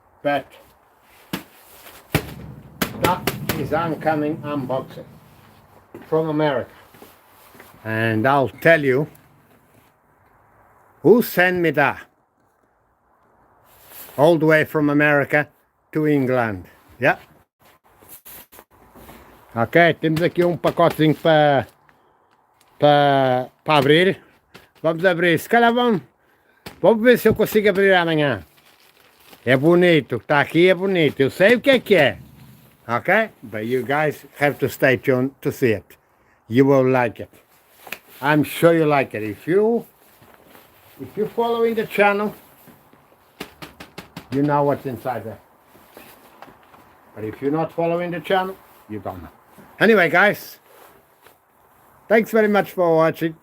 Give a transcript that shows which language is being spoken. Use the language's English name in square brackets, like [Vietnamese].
[English] But that is oncoming unboxing from America. And I'll tell you who sent me that. all the way from America to England. Yeah. [Portuguese] Ok, temos aqui um pacotezinho para abrir. Vamos abrir, se calhar vamos ver se eu consigo abrir amanhã. É bonito, está aqui é bonito, eu sei o que é. Ok? [English] But you guys have to stay tuned to see it. You will like it. I'm sure you like it. If you're following the channel, you know what's inside there. But if you're not following the channel, you don't know. Anyway, guys, thanks very much for watching.